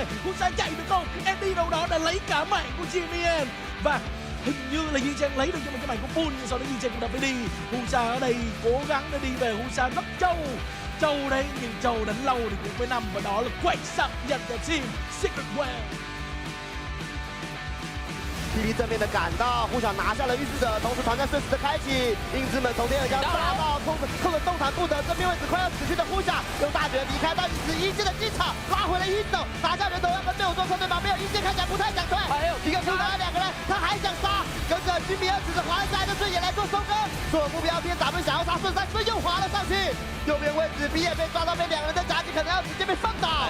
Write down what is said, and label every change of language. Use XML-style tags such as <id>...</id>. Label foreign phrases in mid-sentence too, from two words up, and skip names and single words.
<vi>Husa chạy được không? Andy đâu đó đã lấy cả mạng của Jimmy và hình như là Di Chen lấy được cho mình cái mảnh của Pool, nhưng sau đó Di Chen cũng đã phải đi. Husa ở đây cố gắng để đi về. Husa rất trâu đấy, nhưng trâu đánh lâu thì cũng phải nằm, và đó là quậy sập dành cho team Secret Well。</vi> <zh>霹雳正面的赶到，互相拿下了预示者，同时团战瞬时的开启，英子们从天而降杀到扣着动弹不得，正面位置快要死去的互相用大绝离开到一线的机场，拉回了一手，拿下人头要跟队友做车对吗？没有一线看起来不太想退，一个出来两个人，他还想杀，跟着军比尔指着滑下来的顺眼来做收割，做目标边咱们想要杀顺山，所以又滑了上去，右边位置比尔被抓到被两个人的夹击，可能要直接被放倒，</zh>